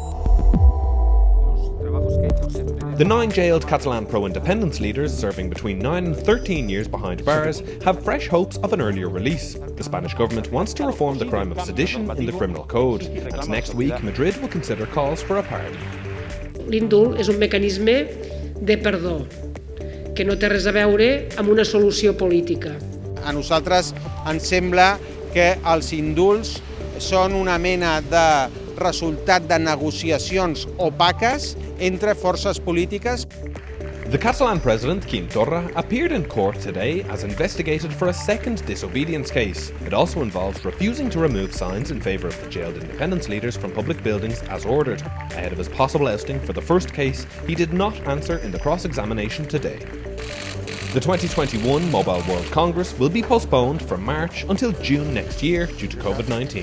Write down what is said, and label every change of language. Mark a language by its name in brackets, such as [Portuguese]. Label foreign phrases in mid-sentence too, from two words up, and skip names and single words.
[English] The 9 jailed Catalan pro-independence leaders, serving between 9 and 13 years behind bars, have fresh hopes of an earlier release. The Spanish government wants to reform the crime of sedition in the criminal code, and next week Madrid will consider calls for a pardon. [Catalan] L'indult és un mecanisme de perdó, que no té res a veure amb una solució política. A nosaltres ens sembla que els indults són una mena de resultat de negociacions opaques entre forces polítiques. [English] The Catalan president, Quim Torra, appeared in court today as investigated for a second disobedience case. It also involves refusing to remove signs in favour of the jailed independence leaders from public buildings as ordered. Ahead of his possible ousting for the first case, he did not answer in the cross-examination today. The 2021 Mobile World Congress will be postponed from March until June next year due to COVID-19.